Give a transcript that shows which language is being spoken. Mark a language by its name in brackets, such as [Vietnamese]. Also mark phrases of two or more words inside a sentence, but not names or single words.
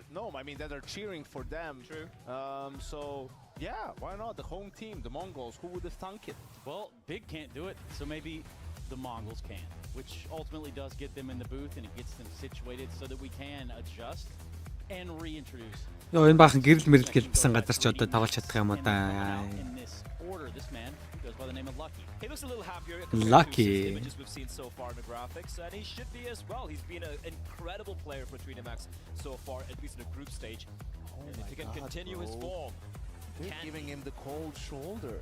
[English] No, I mean that they're cheering for them. True. So yeah, why not the home team, the Mongols? Who would have thunk it? Well, Big can't do it, so maybe the Mongols can, which ultimately does get them in the booth and it gets them situated so that we can adjust and reintroduce. [Mongolian] Ёо энэ баахан гэрэл мэрэл гэлбсэн газар ч одоо тоглож чадах юм уу да. [English] In this order, this man goes by the name of Lucky. He looks a little happier. Lucky. Images we've seen so far in the graphics, and he should be as well. He's been an incredible player for 3D Max so far, at least in the group stage. And if he can continue his form. They're giving him the cold shoulder.